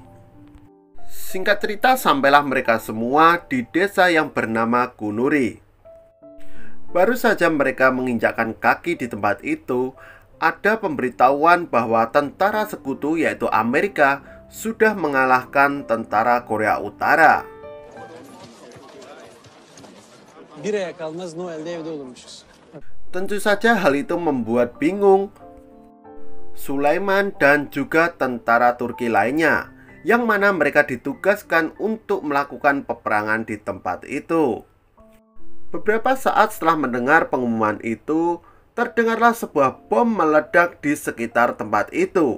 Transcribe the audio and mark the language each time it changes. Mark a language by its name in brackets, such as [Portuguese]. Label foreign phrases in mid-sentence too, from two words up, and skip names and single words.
[Indonesian] Singkat cerita, sampailah mereka semua di desa yang bernama Gunuri. Baru saja mereka menginjakkan kaki di tempat itu, ada pemberitahuan bahwa tentara sekutu yaitu Amerika sudah mengalahkan tentara Korea Utara. [Turkish] Bir aya kalmaz Noel'de evde olurmuşuz. [Indonesian] Tentu saja hal itu membuat bingung Sulaiman dan juga tentara Turki lainnya, yang mana mereka ditugaskan untuk melakukan peperangan di tempat itu. Beberapa saat setelah mendengar pengumuman itu, terdengarlah sebuah bom meledak di sekitar tempat itu.